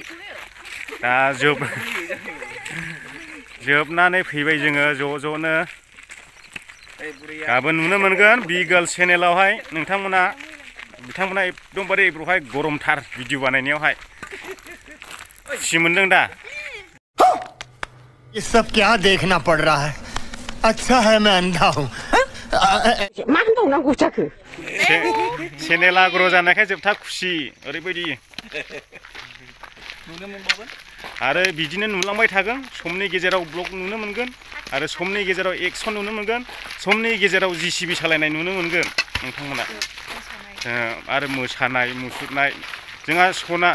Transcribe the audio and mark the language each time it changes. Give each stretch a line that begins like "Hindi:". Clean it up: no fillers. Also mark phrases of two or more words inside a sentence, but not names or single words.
Bodo: दा जोबनानै फैबाय जोङो ज'नो। गाबोन नुनो मोनगोन बि गार्ल चेनेलावहाय। बिथांमोना एकदमबारे बेवहाय गरमथार भिडिअ बानायनायावहाय। खुसि मोनदों दा
Hindi: ये सब क्या देखना पड़ रहा है अच्छा है मैं अंधा हूँ
Bodo: चेनेला ग्र' जानायखाय जोबथा खुसि ओरैबायदि नुनो मोनबावगोन आरो बिदिनो नुलांबाय थागोन समनि गेजेराव ब्लग नुनो मोनगोन आरो समनि गेजेराव एक्सन नुनो मोनगोन समनि गेजेराव जिसिबि सालायनाय नुनो मोनगोन नोंथांमोना आरो मोसानाय मुसुरनाय जोंहा सना